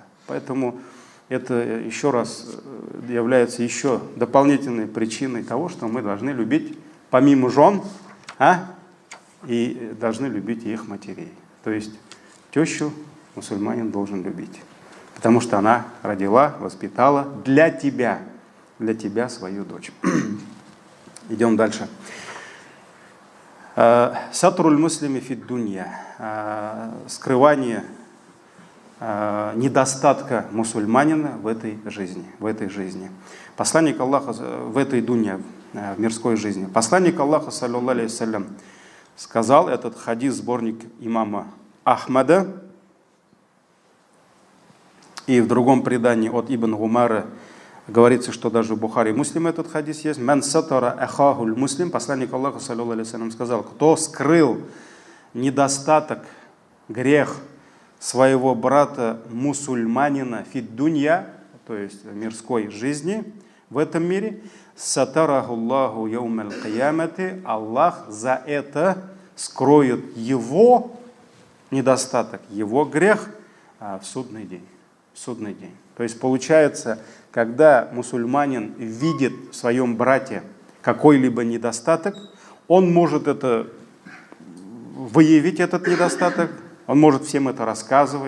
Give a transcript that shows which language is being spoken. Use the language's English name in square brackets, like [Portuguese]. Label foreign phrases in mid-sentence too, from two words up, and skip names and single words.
[Russian] Поэтому это еще раз является еще дополнительной причиной того, что мы должны любить помимо жен, и должны любить их матерей. То есть тещу мусульманин должен любить. Потому что она родила, воспитала для тебя свою дочь. Идем дальше. [Arabic] ستر المسلم في الدنيا. [Russian] Скрывание недостатка мусульманина в этой жизни. Посланник Аллаха в этой дунья, в мирской жизни. Посланник Аллаха, [Arabic] صلى الله عليه وسلم, [Russian] сказал, этот хадис, сборник имама Ахмада, и в другом предании от Ибн Умара говорится, что даже в Бухари и Муслим этот хадис есть. [Arabic] «من ستر أخاه المسلم», [Russian] посланник Аллаха, [Arabic] صلى الله عليه وسلم, [Russian] сказал, кто скрыл недостаток, грех своего брата мусульманина [Arabic] في الدنيا, [Russian] то есть в мирской жизни, в этом мире, [Arabic] ستره الله يوم القيامة, [Russian] Аллах за это скроет его недостаток, его грех в судный день. То есть получается, когда мусульманин видит в своем брате какой-либо недостаток, он может это выявить, этот недостаток, он может всем это рассказывать.